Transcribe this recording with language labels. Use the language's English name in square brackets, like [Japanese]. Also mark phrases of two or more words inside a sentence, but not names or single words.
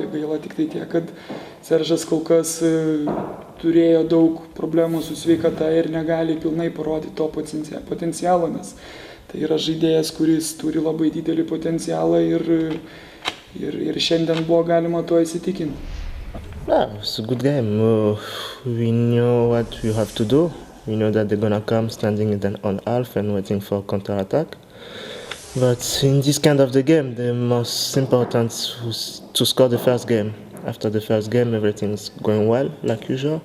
[Lithuanian] Gaila tik tai tiek, kad Seržas kol kas turėjo daug problemų su sveikata ir negali pilnai parodyti to potencialo, nes tai yra žaidėjas, kuris turi labai didelį potencialą, ir šiandien buvo galima to įsitikinti. [English] It's a good game. We know what we have to do. We know that they're gonna come standing on half and waiting for counter-attack. But in this kind of the game, the most important was to score the first game. After the first game, everything's going well, like usual.